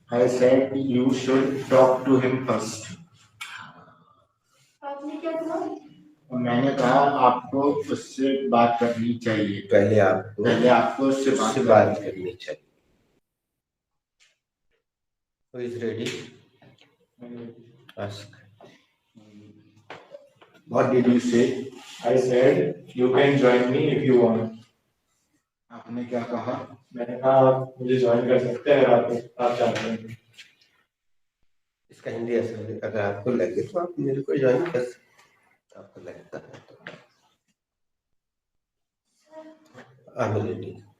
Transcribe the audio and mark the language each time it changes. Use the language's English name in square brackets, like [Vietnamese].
[English] I said you should talk to him first. [Hindi] आपने क्या कहा? मैंने कहा आपको उससे बात करनी चाहिए. पहले आपको उससे बात करनी चाहिए. [English] Who is ready? Ask. What did you say? I said you can join me if you want. [Hindi] आपने क्या कहा? मैंने कहा आप मुझे ज्वाइन कर सकते हैं अगर आप चाहते हैं. इसका हिंदी ऐसा है, अगर आपको लगे तो आप मेरे को ज्वाइन कर सकते. आपको लगता है तो. [English] I'm ready.